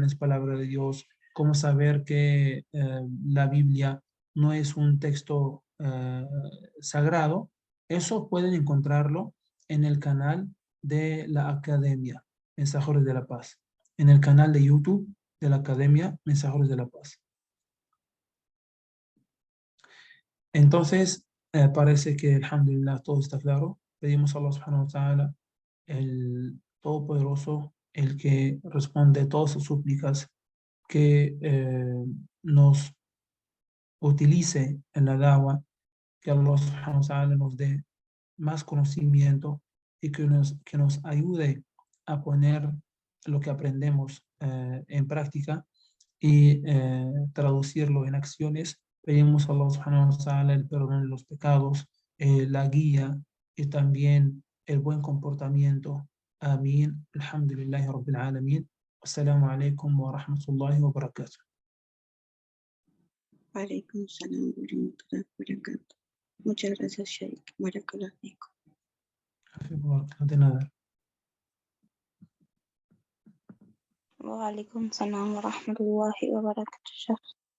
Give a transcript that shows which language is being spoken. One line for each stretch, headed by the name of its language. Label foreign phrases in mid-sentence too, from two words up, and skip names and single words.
Spanish: es palabra de Dios, cómo saber que la Biblia no es un texto sagrado, eso pueden encontrarlo en el canal de la Academia Mensajeros de la Paz, en el canal de YouTube de la Academia Mensajeros de la Paz. Entonces, parece que, alhamdulillah, todo está claro. Pedimos a Allah
Arabic: سبحانه وتعالى,
Spanish: el Todopoderoso, el que responde todas sus súplicas, que nos utilice en la dawa, que Allah
Arabic: سبحانه وتعالى
Spanish: nos dé más conocimiento y que nos ayude a poner lo que aprendemos en práctica y traducirlo en acciones. Pedimos a Allah
Arabic: سبحانه وتعالى
Spanish: el perdón de los pecados, la guía y también el buen comportamiento. Amén.
Arabic: الحمد لله رب العالمين. السلام عليكم ورحمة الله وبركاته. عليكم السلام ورحمة الله وبركاته.
Spanish: Muchas gracias,
Arabic: شيخ. بارك الله فيكم.
Spanish: De nada.
Arabic: وعليكم السلام ورحمة الله وبركاته.